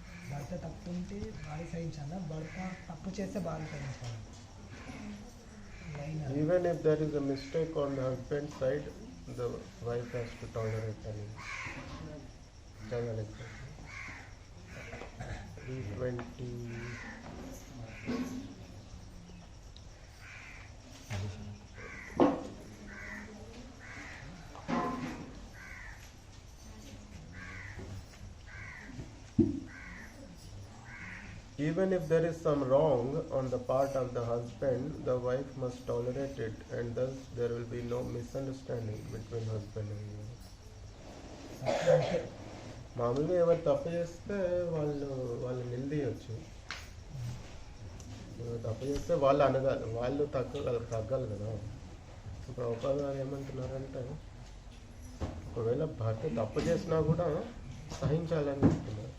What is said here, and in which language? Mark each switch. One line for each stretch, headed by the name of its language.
Telugu: భర్త తప్పు ఉంటే భార్య సహించాలా, భర్త తప్పు చేస్తే భార్య సహించాలి.
English: Even if there is a mistake on the husband's side, the wife has to tolerate any. Tolerate. 320. Even if there is some wrong on the part of the husband, the wife must tolerate it, and thus there will be no misunderstanding between husband and wife.
Telugu: మామూలుగా ఎవరు తప్పు చేస్తే వాళ్ళు నిందియచ్చు. తప్పు చేస్తే వాళ్ళు అనగాలి, వాళ్ళు తగ్గాలి కదా. ప్రభుపాద గారు ఏమంటున్నారంటే, ఒకవేళ భర్త తప్పు చేసినా కూడా సహించాలని చెప్తున్నారు.